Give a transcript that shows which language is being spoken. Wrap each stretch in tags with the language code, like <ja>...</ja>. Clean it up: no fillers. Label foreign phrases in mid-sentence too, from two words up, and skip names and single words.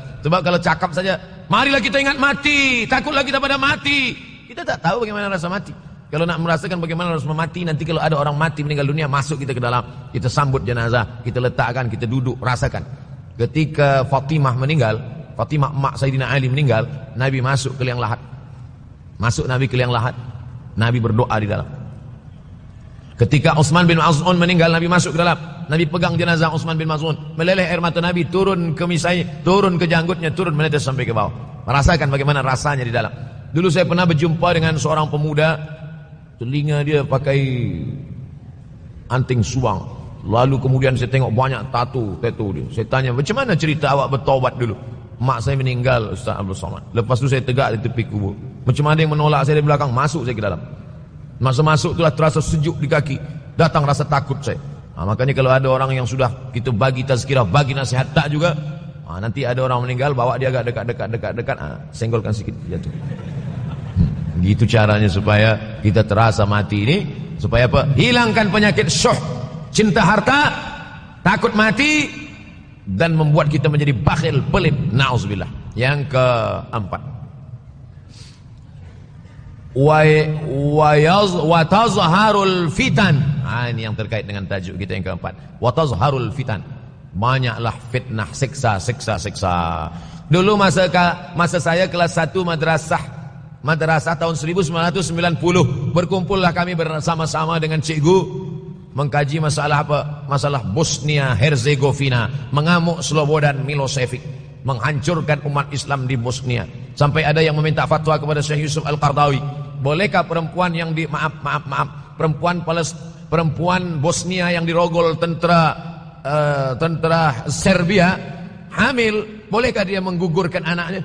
<ms>Sebab kalau cakap saja, marilah kita ingat mati, takutlah kita pada mati. Kita tak tahu bagaimana rasa mati. Kalau nak merasakan bagaimana harus memati, nanti kalau ada orang mati meninggal dunia, masuk kita ke dalam, kita sambut jenazah, kita letakkan, kita duduk, rasakan. Ketika Fatimah meninggal, Fatimah emak Sayyidina Ali meninggal, Nabi masuk ke liang lahat. Masuk Nabi ke liang lahat, Nabi berdoa di dalam. Ketika Utsman bin Maz'un meninggal, Nabi masuk ke dalam, Nabi pegang jenazah Utsman bin Maz'un, meleleh air mata Nabi, turun ke misai, turun ke janggutnya, turun menetes sampai ke bawah. Merasakan bagaimana rasanya di dalam. Dulu saya pernah berjumpa dengan seorang pemuda, telinga dia pakai anting suang. Lalu kemudian saya tengok banyak tato dia. Saya tanya, macam mana cerita awak bertaubat dulu? Mak saya meninggal, Ustaz Abdul Somad. Lepas tu saya tegak di tepi kubur. Macam mana yang menolak saya dari belakang? Masuk saya ke dalam. Masa masuk itulah terasa sejuk di kaki. Datang rasa takut saya. Makanya kalau ada orang yang sudah kita bagi tazkirah, bagi nasihat tak juga, nanti ada orang meninggal, bawa dia agak dekat, senggolkan sikit, jatuh. Gitu caranya supaya kita terasa mati ini. Supaya apa? Hilangkan penyakit syuh, cinta harta, takut mati, dan membuat kita menjadi bakhil, pelit. Na'udzubillah. Yang keempat,</ms> <ar>وتظهر الفتن.</ar> <ms>Ini yang terkait dengan tajuk kita yang keempat.</ms> <ar>وتظهر الفتن.</ar> <ms>Banyaklah fitnah, siksa. Dulu masa saya kelas 1 madrasah tahun 1990, berkumpullah kami bersama-sama dengan cikgu mengkaji masalah apa? Masalah Bosnia Herzegovina, mengamuk Slobodan Milosevic, menghancurkan umat Islam di Bosnia. Sampai ada yang meminta fatwa kepada Syekh Yusuf Al-Qardawi, bolehkah perempuan yang perempuan Bosnia yang dirogol tentara Serbia hamil, bolehkah dia menggugurkan anaknya?</ms>